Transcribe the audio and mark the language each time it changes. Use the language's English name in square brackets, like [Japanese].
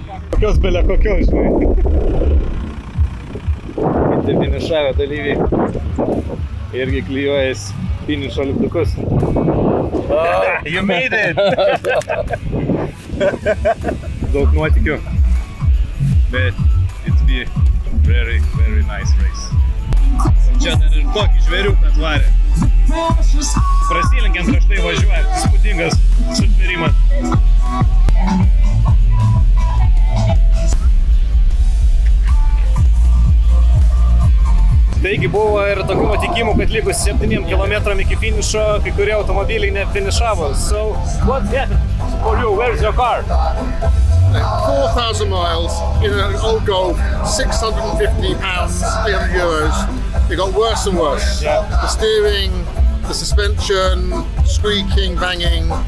[Lithuanian] Kokios belia kokios, žinai. Kiti finišavę dalyviai irgi klijuojas finišo lipdukus. [English] You made it! [Lithuanian] Daug nuotikių, bet [English] it's be very, very nice race. [Lithuanian] Čia dar ir tokį žvėriuką atvarė. Prasilenkiant prieš tai važiuoja, įspūdingas sutvėrimas. Taigi buvo ir tokių nutikimų, kad likus 7 km iki finišo, kai kurie automobiliai nefinišavo. [English] So, what happened for you? Where's your car? 4,000 miles in an old Golf, £650, €300. It got worse and worse. Yeah. The steering, the suspension, squeaking, banging.